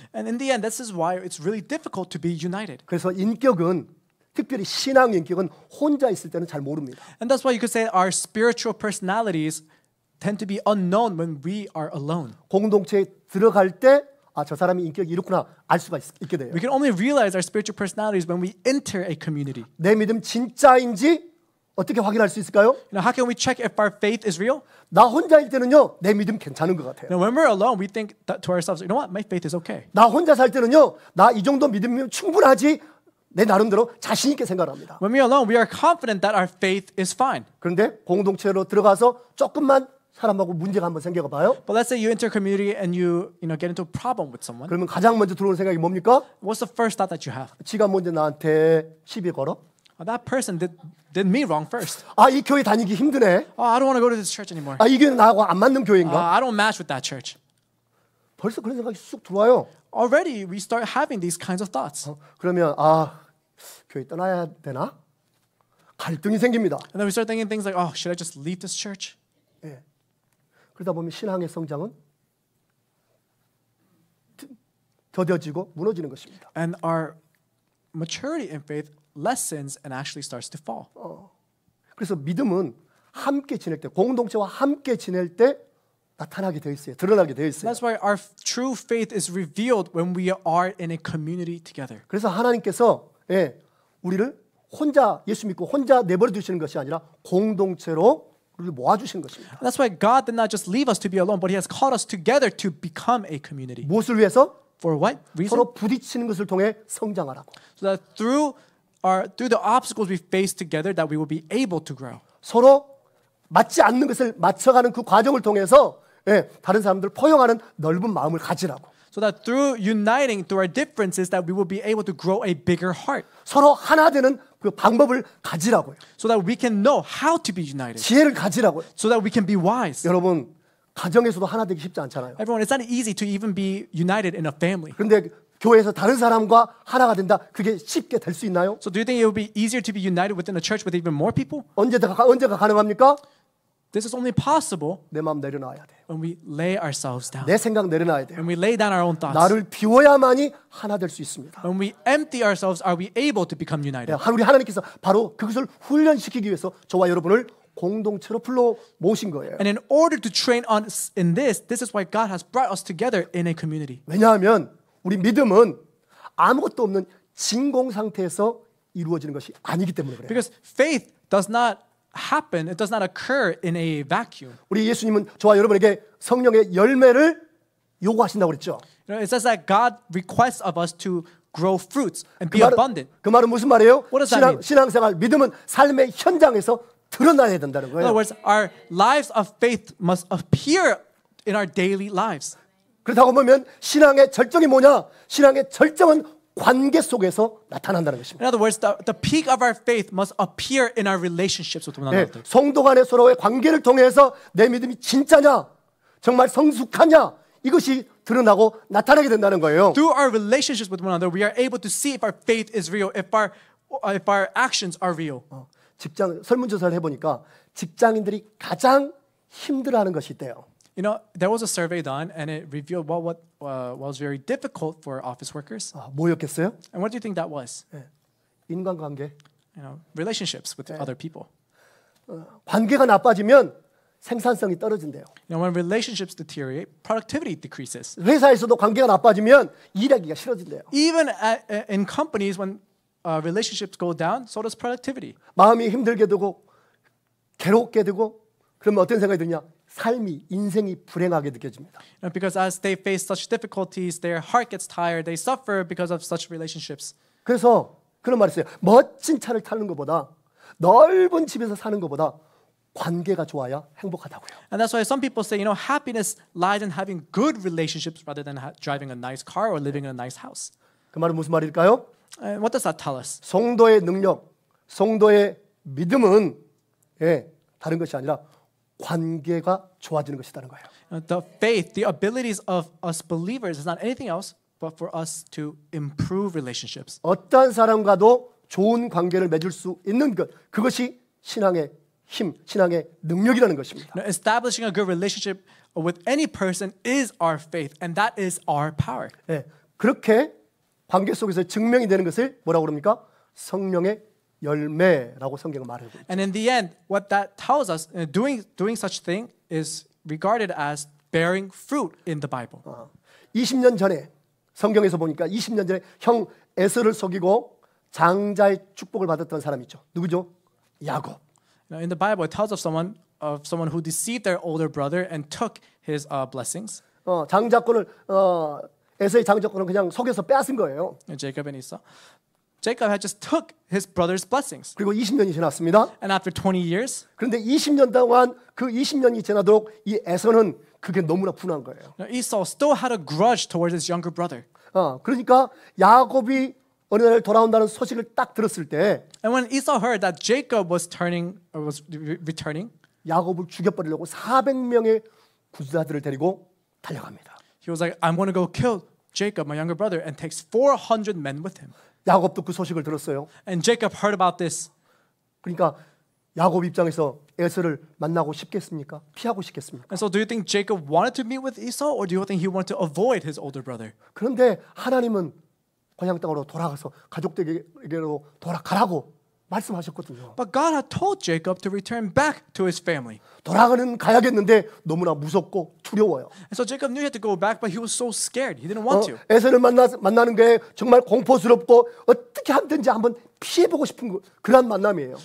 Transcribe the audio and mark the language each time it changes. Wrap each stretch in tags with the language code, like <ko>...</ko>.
<en>And in the end, this is why it's really difficult to be united.</en> <ko>그래서 인격은 특별히 신앙 인격은 혼자 있을 때는 잘 모릅니다.</ko> <en>And that's why you could say our spiritual personalities tend to be unknown when we are alone.</en> <ko>공동체에 들어갈 때 저 사람이 인격이 이렇구나 알 수가 있게 돼요.</ko> <en>We can only realize our spiritual personalities when we enter a community.</en> <ko>내 믿음 진짜인지 어떻게 확인할 수 있을까요?</ko> <en>How can we check if our faith is real?</en> <ko>나 혼자일 때는요, 내 믿음 괜찮은 것 같아요.</ko> <en>When we're alone, we think to ourselves, you know what, my faith is okay.</en> <ko>나 혼자 살 때는요, 나 이 정도 믿음이면 충분하지. 내 나름대로 자신 있게 생각합니다.</ko> <en>When we're alone, we are confident that our faith is fine.</en> <ko>그런데 공동체로 들어가서 조금만 사람하고 문제가 한번 생겨 봐요.</ko> <en>But let's say you enter a community and you get into a problem with someone.</en> <ko>그러면 가장 먼저 들어오는 생각이 뭡니까?</ko> <en>What's the first thought that you have?</en> <ko>지가 먼저 나한테 시비 걸어.</ko> <en>That person did me wrong first.</en> <ko>이 교회 다니기 힘드네.</ko> <en>I don't want to go to this church anymore.</en> <ko>이 교회는 나하고 안 맞는 교회인가?</ko> <en>I don't match with that church.</en> <ko>벌써 그런 생각이 쑥 들어와요.</ko> <en>Already we start having these kinds of thoughts.</en> <ko>그러면 교회 떠나야 되나? 갈등이 생깁니다.</ko> <en>And then we start thinking things like, oh, should I just leave this church?</en> <ko>예. 그러다 보면 신앙의 성장은 더뎌지고 무너지는 것입니다.</ko> <en>And our maturity in faith lessens and actually starts to fall.</en> <ko>그래서 믿음은 함께 지낼 때, 공동체와 함께 지낼 때 나타나게 되어 있어요. 드러나게 되어 있어요.</ko> <en>That's why our true faith is revealed when we are in a community together.</en> <ko>그래서 하나님께서 우리를 혼자 예수 믿고 혼자 내버려 두시는 것이 아니라 공동체로 우리를 모아 주시는 것입니다.</ko> <en>That's why God did not just leave us to be alone, but He has called us together to become a community.</en> <ko>무엇을 위해서?</ko> <en>For what reason?</en> <ko>서로 부딪히는 것을 통해 성장하라고.</ko> <en>So that through the obstacles we face together, that we will be able to grow.</en> <ko>서로 맞지 않는 것을 맞춰가는 그 과정을 통해서 다른 사람들 포용하는 넓은 마음을 가지라고.</ko> <en>So that through uniting through our differences, that we will be able to grow a bigger heart.</en> <ko>서로 하나 되는 그 방법을 가지라고요.</ko> <en>So that we can know how to be united.</en> <ko>지혜를 가지라고요.</ko> <en>So that we can be wise.</en> <ko>여러분 가정에서도 하나 되기 쉽지 않잖아요.</ko> <en>Everyone, it's not easy to even be united in a family.</en> <ko>그런데 교회에서 다른 사람과 하나가 된다. 그게 쉽게 될 수 있나요?</ko> <en>So do you think it will be easier to be united within a church with even more people?</en> <ko>언제가 가능합니까?</ko> <en>This is only possible</en> <ko>내 마음 내려놔야 돼요.</ko> <en>when we lay ourselves down.</en> <ko>내 생각 내려놔야 돼요.</ko> <en>When we lay down our own thoughts.</en> <ko>나를 비워야만이 하나 될 수 있습니다.</ko> <en>When we empty ourselves, are we able to become united?</en> <ko>우리 하나님께서 바로 그것을 훈련시키기 위해서 저와 여러분을 공동체로 불러 모신 거예요.</ko> <en>And in order to train us in this is why God has brought us together in a community.</en> <ko>왜냐하면 우리 믿음은 아무것도 없는 진공 상태에서 이루어지는 것이 아니기 때문에 그래요.</ko> <en>Because faith does not happen, it does not occur in a vacuum.</en> <ko>우리 예수님은 저와 여러분에게 성령의 열매를 요구하신다고 그랬죠.</ko> <en>You know, it says that God requests of us to grow fruits and be abundant.</en> <ko>그 말은 무슨 말이에요?</ko> <en>What does that mean?</en> <ko>신앙생활, 믿음은 삶의 현장에서 드러나야 된다는</ko> <en>In other words, our lives of faith must appear in our daily lives.</en> <ko>그렇다고 보면 신앙의 절정이 뭐냐? 신앙의 절정은 관계 속에서 나타난다는 것입니다.</ko> <en>In other words, the peak of our faith must appear in our relationships with one another.</en> <ko>성도 간의 서로의 관계를 통해서 내 믿음이 진짜냐? 정말 성숙하냐? 이것이 드러나고 나타나게 된다는 거예요.</ko> <en>Through our relationships with one another, we are able to see if our faith is real, if our actions are real.</en> <ko>직장 설문조사를 해보니까 직장인들이 가장 힘들어하는 것이 있대요.</ko> <en>You know, there was a survey done, and it revealed what was very difficult for office workers.</en> <ko>뭐였겠어요?</ko> <en>And what do you think that was?</en> <ko>인간관계.</ko> <en>You know, relationships with other people.</en> <ko>관계가 나빠지면 생산성이 떨어진대요.</ko> <en>You know, when relationships deteriorate, productivity decreases.</en> <ko>회사에서도 관계가 나빠지면 일하기가 싫어진대요.</ko> <en>Even in companies, when relationships go down, so does productivity.</en> <ko>마음이 힘들게 되고 괴롭게 되고 그러면 어떤 생각이 드냐? 삶이 인생이 불행하게 느껴집니다.</ko> <en>You know, because as they face such difficulties, their heart gets tired. They suffer because of such relationships.</en> <ko>그래서 그런 말이 있어요. 멋진 차를 타는 것보다 넓은 집에서 사는 것보다 관계가 좋아야 행복하다고요.</ko> <en>And that's why some people say, you know, happiness lies in having good relationships rather than driving a nice car or living in a nice house.</en> <ko>그 말은 무슨 말일까요?</ko> <en>And what does that tell us?</en> <ko>성도의 능력, 성도의 믿음은 다른 것이 아니라 관계가 좋아지는 것이라는 거예요.</ko> <en>The faith, the abilities of us believers is not anything else but for us to improve relationships.</en> <ko>어떠한 사람과도 좋은 관계를 맺을 수 있는 것, 그것이 신앙의 힘, 신앙의 능력이라는 것입니다.</ko> <en>You know, establishing a good relationship with any person is our faith, and that is our power.</en> <ko>그렇게 관계 속에서 증명이 되는 것을 뭐라고 그럽니까? 성령의 열매라고 성경은 말하고 있죠.</ko> <en>And in the end, what that tells us, doing such thing is regarded as bearing fruit in the Bible.</en> <ko>20년 전에 성경에서 보니까 20년 전에 형 에서를 속이고 장자의 축복을 받았던 사람이 있죠. 누구죠? 야곱.</ko> <en>Now, in the Bible, it tells of someone who deceived their older brother and took his blessings.</en> <ko>장자권을 에서의 장자권을 그냥 속여서 빼앗은 거예요.</ko> <en>Jacob and Esau. Jacob had just took his brother's blessings.</en> <ko>그리고 20년이 지났습니다.</ko> <en>And after 20 years,</en> <ko>그런데 20년 동안 그 20년이 지나도록 이 에서는 그게 너무나 분한 거예요.</ko> <en>now Esau still had a grudge towards his younger brother.</en> <ko>그러니까 야곱이 어느 날 돌아온다는 소식을 딱 들었을 때</ko> <en>And when Esau heard that Jacob was returning,</en> <ko>야곱을 죽여버리려고 400명의 구사들을 데리고 달려갑니다.</ko> <en>he was like, I'm going to go kill Jacob, my younger brother, and takes 400 men with him.</en> <ko>야곱도 그 소식을 들었어요.</ko> <en>And Jacob heard about this.</en> <ko>그러니까 야곱 입장에서 에서를 만나고 싶겠습니까? 피하고 싶겠습니까?</ko> <en>And so do you think Jacob wanted to meet with Esau, or do you think he wanted to avoid his older brother?</en> <ko>그런데 하나님은 고향 땅으로 돌아가서 가족들에게로 돌아가라고 말씀하셨거든요.</ko> <en>But God had told Jacob to return back to his family.</en> <ko>돌아가는 가야겠는데 너무나 무섭고 두려워요.</ko> <en>And so Jacob knew he had to go back, but he was so scared. He didn't want to.</en> <ko>에서를 만나는 게 정말 공포스럽고 어떻게 하든지 한번 피해보고 싶은 그런 만남이에요.</ko>